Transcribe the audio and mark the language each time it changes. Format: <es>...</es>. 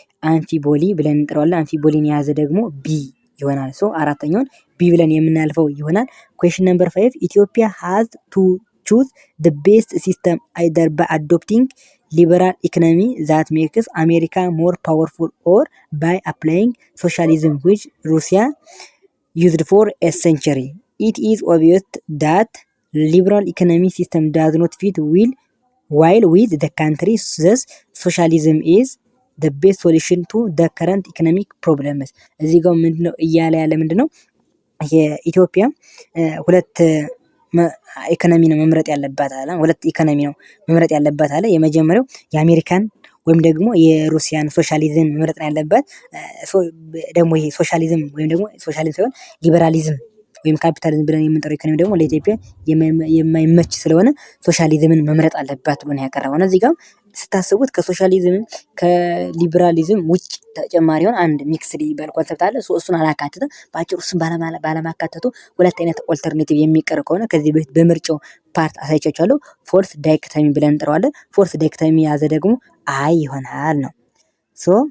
<am>አምፊቦሊ ብለን እንጠራዋለን። አምፊቦሊን የያዘ ደግሞ ቢ ይሆናል። ሶ አራተኛውን ቢ ብለን የምናልፈው ይሆናል።</am> <en>ኩዌሽን ነምበር 5 ኢትዮጵያ ሃዝ ቱ ቹዝ the best system either by adopting liberal economy that makes America more powerful or by applying socialism which Russia used for a century. It is obvious that liberal economic system does not fit while with the country, thus socialism is the best solution to the current economic problems.</en> <am>እዚህ ጋር ምንድነው እያለ ያለ ምንድነው የኢትዮጵያ ሁለት ኢኮኖሚ ነው መምረጥ ያለባት አለ። ሁለት ኢኮኖሚ ነው መምረጥ ያለባት አለ። የመጀመሪያው የአሜሪካን ወይም ደግሞ የሩሲያን ሶሻሊዝም መምረጥ ነው ያለባት። ደግሞ ይሄ ሶሻሊዝም ወይም ደግሞ ሶሻሊዝም ሳይሆን ሊበራሊዝም ወይም ካፒታሊዝም ብለን የምንጠራው ኢኮኖሚ ደግሞ ለኢትዮጵያ የማይመች ስለሆነ ሶሻሊዝምን መምረጥ አለባት ብሎ ነው ያቀረበው። እዚህ ጋር ስታስቡት ከሶሻሊዝም ከሊበራሊዝም ውጭ ተጨማሪ ሆን አንድ ሚክስድ ይባል ኮንሰፕት አለ። እሱን አላካተተ በአጭሩ እሱን ባለማካተቱ ሁለት አይነት ኦልተርኔቲቭ የሚቀር ከሆነ ከዚህ በፊት በምርጫው ፓርት አሳይቻችኋለሁ። ፎርስ ዳይክተሚ ብለን እንጠራዋለን። ፎርስ ዳይክተሚ የያዘ ደግሞ አይ ይሆናል ነው። ሶ</am>